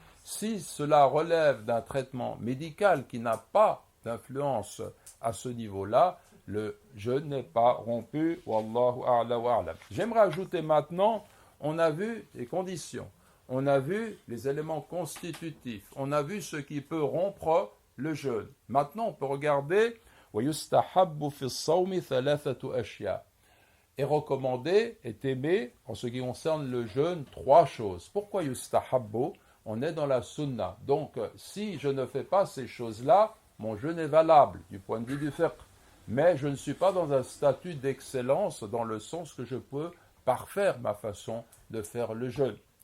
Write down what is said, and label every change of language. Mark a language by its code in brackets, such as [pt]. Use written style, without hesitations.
[fr] Si cela relève d'un traitement médical qui n'a pas d'influence à ce niveau-là, le jeûne n'est pas rompu. [ar] Wallahu a'la wa a'lam. [fr] J'aimerais ajouter maintenant, on a vu les conditions, on a vu les éléments constitutifs, on a vu ce qui peut rompre le jeûne. Maintenant, on peut regarder [ar] وَيُسْتَحَبُّ فِي الصَّوْمِ ثَلَاثَةُ أَشْيَاء. [fr] Est recommandé, est aimé, en ce qui concerne le jeûne, 3 choses. Pourquoi yustahabbu? On est dans la sunna. Donc, si je ne fais pas ces choses-là, mon jeûne est valable du point de vue du fiqh. Mais je ne suis pas dans un statut d'excellence dans le sens que je peux parfaire ma façon de faire le jeûne.